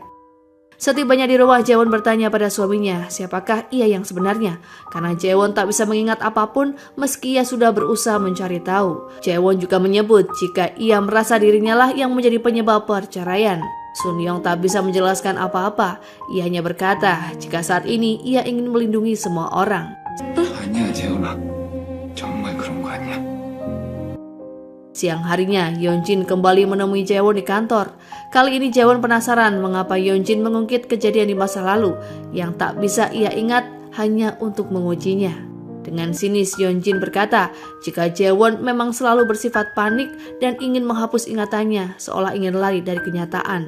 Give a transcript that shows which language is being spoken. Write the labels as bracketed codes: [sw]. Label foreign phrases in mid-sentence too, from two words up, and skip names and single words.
[id] Setibanya di rumah, Jaewon bertanya pada suaminya siapakah ia yang sebenarnya, karena Jaewon tak bisa mengingat apapun meski ia sudah berusaha mencari tahu. Jaewon juga menyebut jika ia merasa dirinya lah yang menjadi penyebab perceraian. Sun Young tak bisa menjelaskan apa-apa. Ia hanya berkata jika saat ini ia ingin melindungi semua orang. [ko] 아니야, 재훈아. 정말 그런 거 아니야. [id] Siang harinya, Yeonjin kembali menemui Jaewon di kantor. Kali ini Jaewon penasaran mengapa Yeonjin mengungkit kejadian di masa lalu yang tak bisa ia ingat hanya untuk mengujinya. Dengan sinis Yeonjin berkata jika Jaewon memang selalu bersifat panik dan ingin menghapus ingatannya seolah ingin lari dari kenyataan.